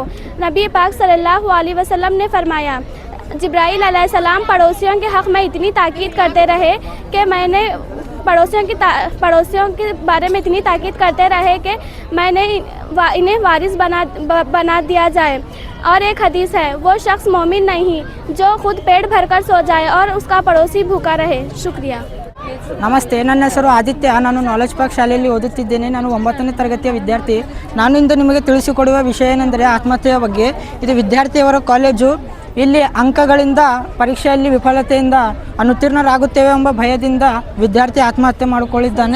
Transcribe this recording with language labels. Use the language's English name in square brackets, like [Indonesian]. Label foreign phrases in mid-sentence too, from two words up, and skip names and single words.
[Urdu] نبی پاک [Arabic] صلى الله عليه وسلم [Urdu] نے فرمایا، جبرائیل علیہ السلام پڑوسیوں کے حق میں اتنی تاکید کرتے رہے کہ میں نے پڑوسیوں کے بارے میں اتنی تاکید کرتے رہے کہ میں نے انہیں وارث بنا دیا جائے. اور ایک حدیث ہے، وہ شخص مومن نہیں جو خود پیٹ بھر کر سو جائے اور اس کا پڑوسی بھوکا رہے. शुक्रिया। [Kannada] ನಮಸ್ತೆ, ನನ್ನ ಹೆಸರು ಆದಿತ್ಯ. ನಾನು ನಾಲೆಜ್ ಪಾರ್ಕ್ ಶಾಲೆಯಲ್ಲಿ ಓದುತ್ತಿದ್ದೇನೆ. ನಾನು 9ನೇ ತರಗತಿಯ ವಿದ್ಯಾರ್ಥಿ. ನಾನು ಇಂದು ನಿಮಗೆ ತಿಳಿಸಿಕೊಡುವ ವಿಷಯ ಏನೆಂದರೆ ಆತ್ಮಹತ್ಯೆಯ ಬಗ್ಗೆ. ಇದು ವಿದ್ಯಾರ್ಥಿಯವರ ಕಾಲೇಜು. ಇಲ್ಲಿ ಅಂಕಗಳಿಂದ ಪರೀಕ್ಷೆಯಲ್ಲಿ ವಿಫಲತೆಯಿಂದ ಅನುತ್ತೀರ್ಣರಾಗುತ್ತೇವೆ ಎಂಬ ಭಯದಿಂದ ವಿದ್ಯಾರ್ಥಿ ಆತ್ಮಹತ್ಯೆ ಮಾಡಿಕೊಳ್ಳಿದ್ದಾನೆ.